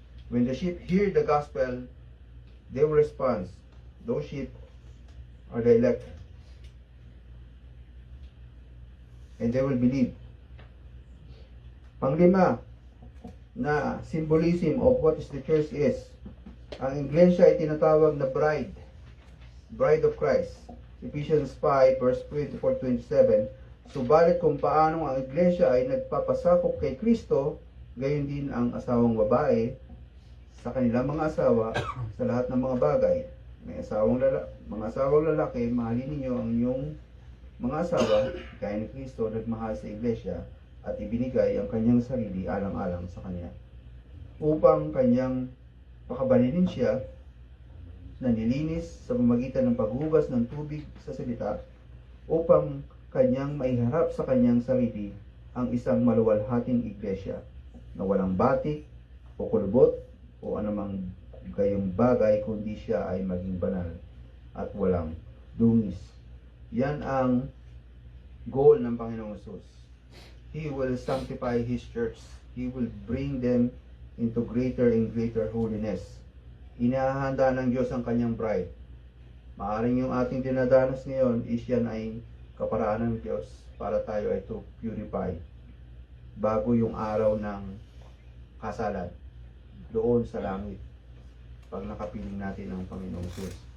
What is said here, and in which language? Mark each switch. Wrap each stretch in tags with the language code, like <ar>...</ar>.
<en>When the sheep hear the gospel, they will respond. Those sheep are the elect. And they will believe. Panglima, na symbolism of what is the church is.</en> <tl>Ang iglesia ay tinatawag na bride.</tl> <en>Bride of Christ.</en> <tl>Ephesians 5 verse 24-27. Subalit kung paano ang iglesia ay nagpapasakop kay Kristo, gayon din ang asawang babae sa kanilang mga asawa sa lahat ng mga bagay. Mga asawang lalaki, mahalin ninyo ang inyong mga asawa, gaya ni Kristo nagmahal sa iglesia at ibinigay ang kanyang sarili alang-alang sa kanya, upang kanyang pakabalinin siya na nilinis sa pamamagitan ng paghugas ng tubig sa salita, upang kanyang maiharap sa kanyang sarili ang isang maluwalhating iglesia na walang batik o kulubot o anumang gayong bagay, kundi siya ay maging banal at walang dungis. Yan ang goal ng Panginoong Jesus.</tl> <en>He will sanctify His church. He will bring them into greater and greater holiness.</en> <tl>Inahahanda ng Diyos ang kanyang bride. Maaring yung ating dinadanas ngayon is yan ay kaparaanan ng Diyos para tayo ay</tl> <en>to purify</en> <tl>bago yung araw ng kasalan doon sa langit pag nakapiling natin ang Panginoong Jesus.</tl>